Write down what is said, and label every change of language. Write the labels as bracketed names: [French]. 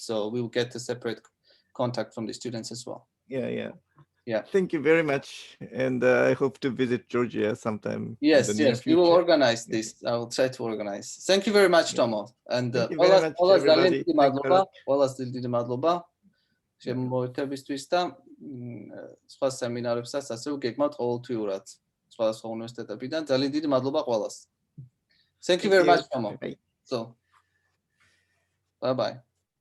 [English] So we will get a separate contact from the students as well. Yeah. Thank you very much, and I hope to visit Georgia sometime. Yes, we will organize this. I will try to organize. Thank you very much, Tomo. And thank you very much, everybody. [Georgian] შემოერთებისთვის და სხვა სემინარებსაც ასე ვგეგმავთ ყოველთვიურად სხვადასხვა უნივერსიტეტებიდან. [English] ძალიან დიდი მადლობა ყველას. Thank you very much, Tomo. So, bye-bye.